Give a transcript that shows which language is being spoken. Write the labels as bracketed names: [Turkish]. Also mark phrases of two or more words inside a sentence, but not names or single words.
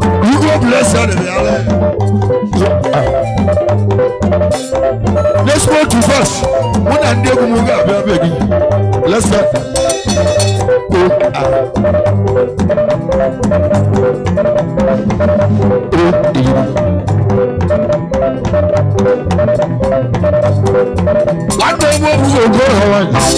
[English] Igwe bless you, daalụ. Let's go to verse. [Igbo] Mụ na ndị egwu m ga-abịa be gị. [English] Let's go. Oh, ah. Oh, yeah. [Igbo] Nwanne m nwoke Ogo Hawaii.